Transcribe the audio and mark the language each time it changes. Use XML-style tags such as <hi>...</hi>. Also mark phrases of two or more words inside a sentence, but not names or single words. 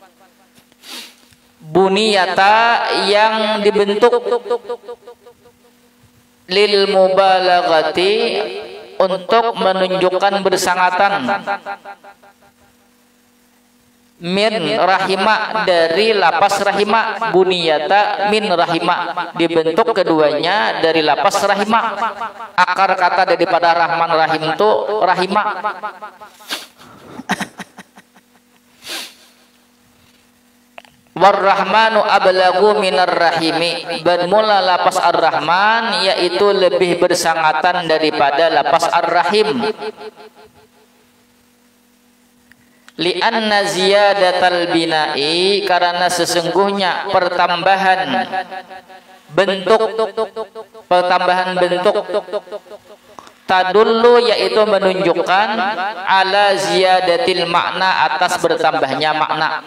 <ar>Buniyata</ar> <id>yang dibentuk,</id> <ar>lil mubalaghati,</ar> <id>untuk menunjukkan bersangatan,</id> <ar>min rahima,</ar> <id>dari lapas</id> <ar>rahima, buniyata min rahima,</ar> <id>dibentuk keduanya dari lapas rahima. Akar kata daripada rahman rahim itu rahima.</id> <ar>War-Rahmanu ablagu minar rahimi,</ar> <id>bermula lapas ar-Rahman yaitu lebih bersangatan daripada lapas ar-Rahim.</id> <ar>Li'anna ziyadatal bina'i,</ar> <id>karena sesungguhnya pertambahan bentuk, tadullu yaitu menunjukkan,</id> <ar>ala ziyadatil makna,</ar> <id>atas bertambahnya makna.</id>